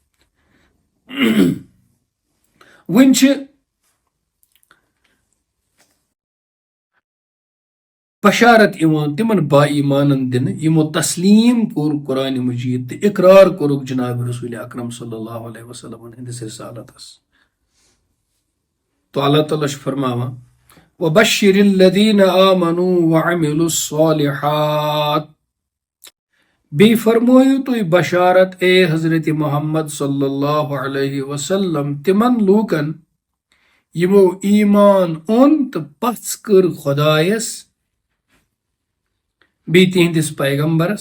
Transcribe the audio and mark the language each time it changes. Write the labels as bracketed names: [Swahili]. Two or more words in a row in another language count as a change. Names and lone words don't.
[Kashmiri] وۄنۍ چھِ بشارت یِوان تِمن با ایمانن دِنہٕ یِمو تسلیٖم کوٚر قرآنِ مجیٖد تہٕ اقرار کوٚرُکھ جناب رسول اکرم [Arabic] صلی اللہ علیہ وسلم [Kashmiri] ہٕنٛدِس رسالتس. تو اللہ تعالیٰ چھُ فرماوان [Arabic] وَبَشِّرِ الَّذِينَ آمَنُوا وَعَمِلُوا الصَّالِحَاتِ. [Kashmiri] بیٚیہِ فرمٲیِو تُہۍ بشارت اے حضرت محمد [Arabic] صلی اللہ علیہ وسلم [Kashmiri] تِمن لوٗکن یِمو ایمان اوٚن تہٕ پژھ کٔر خۄدایس بیٚیہِ تِہنٛدِس پیغمبرس.